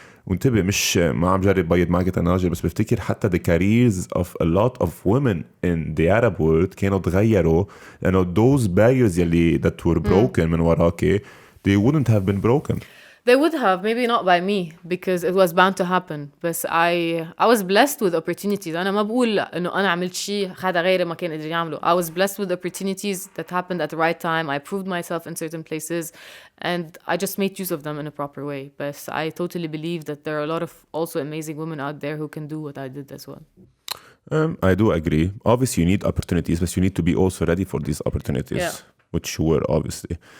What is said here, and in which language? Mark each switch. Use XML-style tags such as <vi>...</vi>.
<ar>وانتبه مش ما عم جرب بيض معك تناجر بس بفتكر حتى</ar> <en>the careers of a lot of women in the Arab world</en> <ar>كانوا تغيروا لأنه</ar> <en>those barriers</en> <ar>يلي</ar> <en>that were broken</en> <ar>من وراكي</ar> <en>they wouldn't have been broken. They would have, maybe not by me because it was bound to happen. But I was blessed with opportunities.</en> <ar>أنا ما بقول إنه أنا عملت شيء هذا غير ما كان قدر يعمله.</ar> <en>I was blessed with opportunities that happened at the right time. I proved myself in certain places, and I just made use of them in a proper way. But I totally believe that there are a lot of also amazing women out there who can do what I did as well. I do agree. Obviously, you need opportunities, but you need to be also ready for these opportunities, which you were obviously.</en>